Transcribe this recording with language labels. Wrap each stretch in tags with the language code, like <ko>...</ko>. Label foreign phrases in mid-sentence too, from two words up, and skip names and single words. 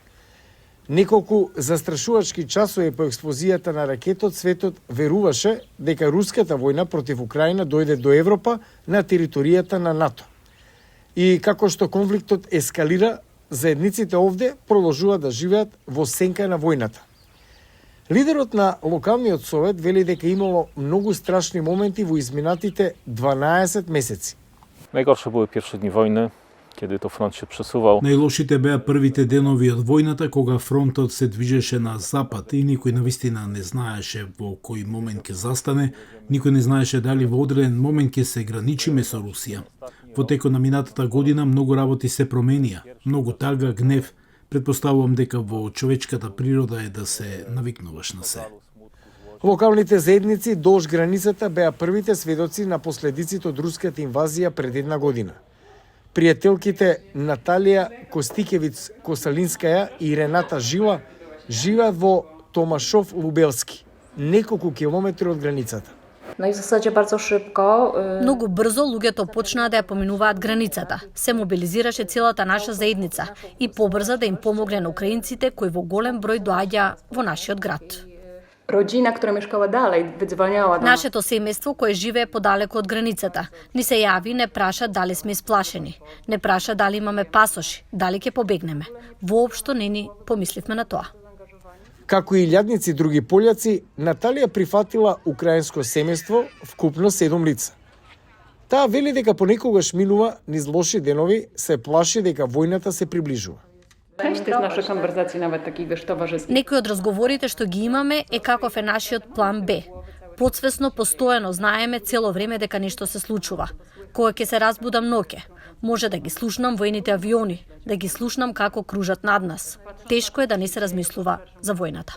<mk>Неколку застрашувачки часови по експлозијата на ракетот светот веруваше дека руската војна против Украина дојде до Европа на територијата на НАТО. И како што конфликтот ескалира, заедниците овде продолжуваат да живеат во сенка на војната. Лидерот на локалниот совет вели дека имало многу страшни моменти во изминатите 12 месеци.</mk> <pl>Najgorsze były pierwsze dni wojny, kiedy to front się przesuwał.</pl> <mk>Најлошите беа првите денови од војната кога фронтот се движеше на запад и никој навистина не знаеше во кој момент ќе застане, никој не знаеше дали во одреден момент ќе се граничиме со Русија. Во текот на минатата година многу работи се променија, многу тага, гнев. Предпоставувам дека во човечката природа е да се навикнуваш на се. Локалните заедници долж границата беа првите сведоци на последиците од руската инвазија пред една година. Пријателките Наталија Костикевиц Косалинскаја и Рената Жила живеат во Томашов Лубелски, неколку километри од границата.</mk> <pl>No i w zasadzie bardzo szybko.</pl> <mk>Многу брзо луѓето почнаа да ја поминуваат границата. Се мобилизираше целата наша заедница и побрза да им помогне на украинците кои во голем број доаѓа во нашиот град.</mk> <pl>Rodzina, która mieszkała dalej, wydzwaniała do nas.</pl> <mk>Нашето семејство кое живее подалеку од границата ни се јави, не праша дали сме исплашени, не праша дали имаме пасоши, дали ќе побегнеме. Воопшто не ни помисливме на тоа. Како и илјадници други пољаци, Наталија прифатила украинско семејство, вкупно 7 лица. Таа вели дека понекогаш минува низ лоши денови, се плаши дека војната се приближува.</mk> <pl>Część z naszych konwersacji, nawet takich, wiesz, towarzyskich.</pl> <mk>Некои од разговорите што ги имаме е каков е нашиот план Б. Подсвесно, постојано знаеме цело време дека нешто се случува. Кога ќе се разбудам ноќе, може да ги слушнам војните авиони, да ги слушнам како кружат над нас. Тешко е да не се размислува за војната.</mk>